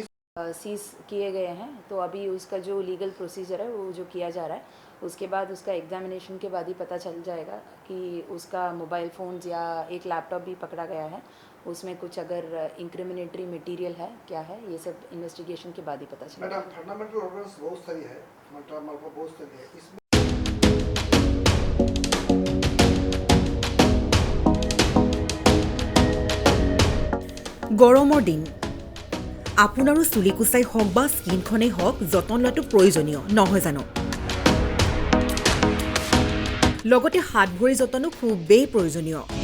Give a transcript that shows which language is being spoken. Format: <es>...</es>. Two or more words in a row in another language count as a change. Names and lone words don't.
<hi>सीज किए गए हैं, तो अभी उसका जो</hi> <en>legal procedure</en> <hi>है वो जो किया जा रहा है, उसके बाद उसका एग्जामिनेशन के बाद ही पता चल जाएगा कि उसका</hi> <en>mobile phones</en> <hi>या एक लैपटॉप भी पकड़ा गया है, उसमें कुछ अगर</hi> <en>incriminatory material</en> <hi>है क्या है, ये सब इन्वेस्टिगेशन के बाद ही पता चलेगा। मैडम,</hi> <en>fundamental orders</en> <hi>बहुत सारी है, मतलब बहुत सारी है इसमें।</hi> <as>গৰমৰ দিন, আপোনাৰো চুলি কুচাই হওক বা স্কিনখনেই হওক যতন লোৱাটো প্ৰয়োজনীয় নহয় জানো? লগতে হাত ভৰি যতনো খুবেই প্ৰয়োজনীয়।</as>